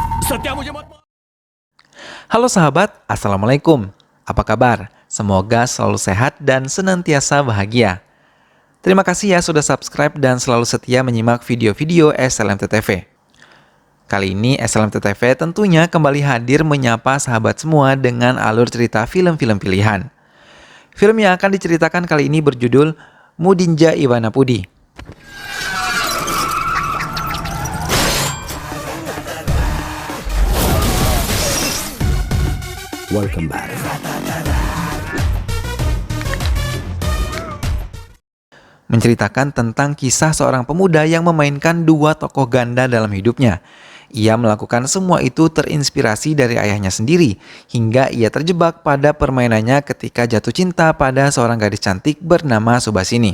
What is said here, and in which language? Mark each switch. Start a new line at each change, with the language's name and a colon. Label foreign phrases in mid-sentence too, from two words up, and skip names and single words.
Hindi: सत्या मुझे मत।
Indonesian: Halo sahabat, Assalamualaikum. Apa kabar? Semoga selalu sehat dan senantiasa bahagia. Terima kasih ya sudah subscribe dan selalu setia menyimak video-video SLMT TV. Kali ini SLMT TV tentunya kembali hadir menyapa sahabat semua dengan alur cerita film-film pilihan. Film yang akan diceritakan kali ini berjudul Mudinja Iwanapudi.
English: Welcome back.
Indonesian: Menceritakan tentang kisah seorang pemuda yang memainkan dua tokoh ganda dalam hidupnya. Ia melakukan semua itu terinspirasi dari ayahnya sendiri, hingga ia terjebak pada permainannya ketika jatuh cinta pada seorang gadis cantik bernama Subasini.